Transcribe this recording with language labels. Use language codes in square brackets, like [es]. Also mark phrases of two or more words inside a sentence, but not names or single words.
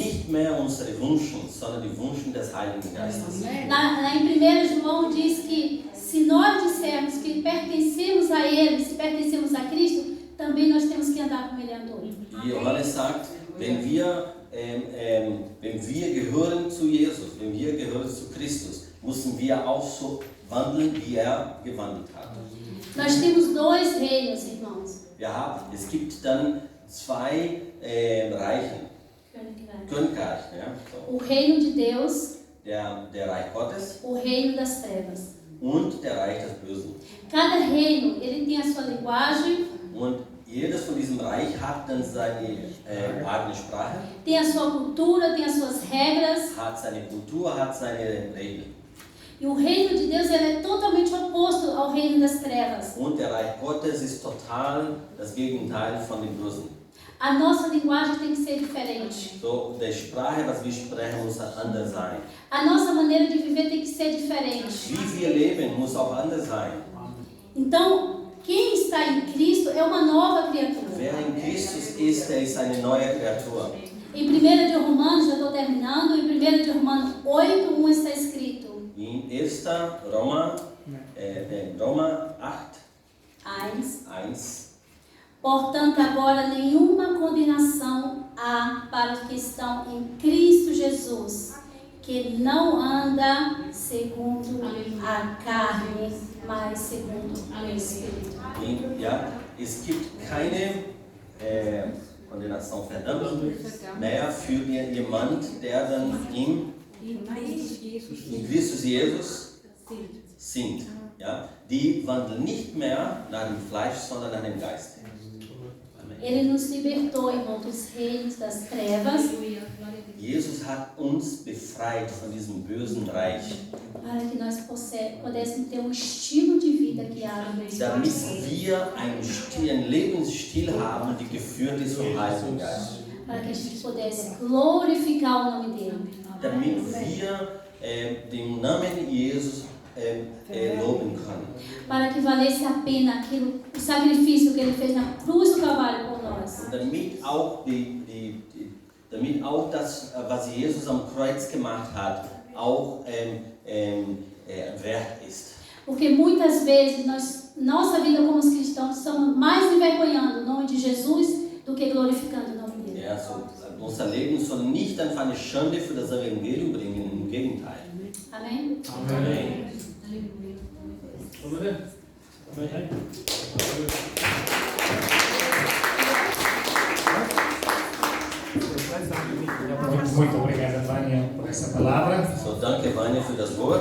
[de] Nicht mehr unsere Wünsche, sondern die Wünsche des Heiligen Geistes. [pt] Em 1 João diz que se nós dissermos que pertencemos a Ele, se pertencemos a Cristo, também nós temos que andar como Ele andou. [de] Johannes sagt, wenn wir gehören zu Jesus, wenn wir gehören zu Christus, müssen wir auch so wandeln, wie gewandelt hat. [pt] Nós temos dois reinos, irmãos. [de] Es gibt dann zwei Reichen, Königreich, ja, so. [pt] O reino de Deus, [de] Der Reich Gottes [pt] o reino das trevas. [de] und der Reich des Bösen. [pt] Cada reino, ele tem a sua linguagem, [de] Und jedes von diesem Reich hat dann seine eigene Sprache, [pt] tem a sua cultura, tem as suas regras. [de] hat seine Kultur, hat seine Regeln. [pt] E o reino de Deus, ele é totalmente oposto ao reino das trevas. [de] Und der Reich Gottes ist total das Gegenteil von dem Bösen. [pt] A nossa linguagem tem que ser diferente. [de] So, die Sprache, was wir sprechen, muss anders sein. [pt] A nossa maneira de viver tem que ser diferente. [de] Wie wir leben, muss auch anders sein. [pt] Então, quem está em Cristo é uma nova criatura. [de] Wer in Christus ist, der ist eine neue Kreatur. [pt] Em 1 de Romanos, já estou terminando, em 1 de Romanos 8:1 está escrito. [de] In 1. Roma 8, 1. [pt] Portanto, agora nenhuma condenação há para os que estão em Cristo Jesus, que não anda segundo a carne, mas segundo o Espírito. [de] Ja, es gibt keine Kondenation, Verdammung mehr für jemand, der dann in Christus Jesus sind. Ja? Die wandeln nicht mehr nach dem Fleisch, sondern nach dem Geist. [pt] Ele nos libertou, irmão, dos reinos das trevas, [de] Jesus hat uns befreit von diesem bösen Reich, [pt] para que nós pudéssemos ter um estilo de vida guiado pelo [de] damit [pt] Espírito. [de] wir einen Lebensstil haben, die geführt ist vom Heiligen Geist. [pt] Para que a gente pudesse glorificar o nome dele. [de] Damit wir den Namen Jesus loben können. [pt] Para que valesse a pena o sacrifício que ele fez na cruz do Calvário por nós. [de] Und damit auch damit auch das, was Jesus am Kreuz gemacht hat, auch wert ist. [pt] Porque muitas vezes nossa vida como os cristãos estamos mais envergonhando o nome de Jesus do que glorificando o nome dele. [de] Ja, so, unser Leben soll nicht einfach eine Schande für das Evangelium bringen, im Gegenteil. [pt] Amém? [de] Amen. [pt] Muito obrigado, Vânia, por essa palavra. [de] So, danke, Vanya, für das Wort.